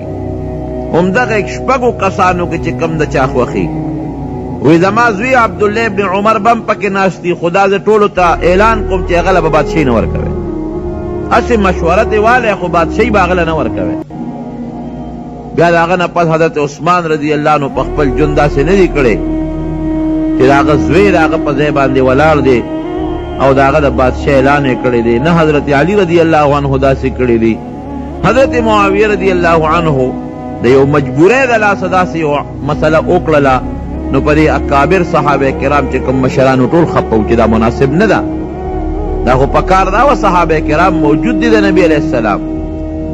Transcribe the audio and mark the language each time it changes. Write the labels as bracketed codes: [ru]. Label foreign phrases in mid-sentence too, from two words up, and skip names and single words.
[ps] همدغه شپږو کسانو کې چې کم د چا خوښي، وی زما زوی عبدالله ابن عمر بم پکې ناست دي، خو دا زه ټولو ته اعلان کوم چې هغه له به بادشاهي نه ورکوئ، هسې مشوره دې والی خو بادشاهي به هغه له نه ورکوئ. بیا د هغه نه پس حضرت عثمان [ar] رضی اللہ عنہ [ps] په خپل ژوند داسې نه دي کړی چې د هغه زوی د هغه په ځای باندې ولاړ دی او د هغه د بادشاه اعلان یې کړی دی، نه حضرت علی [ar] رضی اللہ عنہ [ps] داسې کړی دی. حضرت معاویه [ar] رضی اللہ عنہ [ps] د یو مجبورۍ د لاسه داسې یو مسله وکړله، نو په دې اکابر صحابه کرام چې کوم مشرانو ټول خپه و چې دا مناسب نه ده، دا خو پکار دا و صحابه کرام موجود دي د نبی [ar] علیہ السلام،